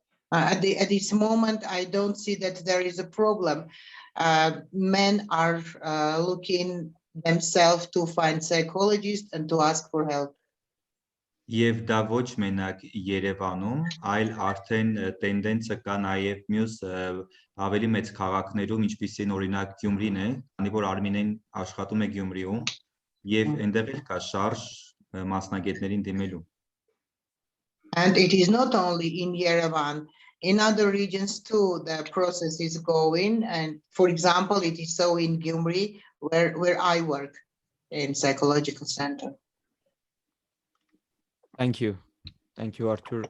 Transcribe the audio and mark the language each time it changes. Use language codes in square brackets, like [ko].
[en] At this moment, I don't see that there is a problem. Men are looking themselves to find psychologists and to ask for help. [hy] Եվ դա ոչ մենակ Երևանում, այլ արդեն տենդենսը կա նաև մյուս ավելի մեծ քաղաքներում, ինչպիսին օրինակ Գյումրին է, քանի որ Արմինեն աշխատում է Գյումրիում, եւ այնտեղ էլ կա շարժ մասնագետներին դիմելու. [en] And it is not only in Yerevan, in other regions too, the process is going. And for example, it is so in Gyumri, where I work in psychological center. Thank you. Thank you, Artur.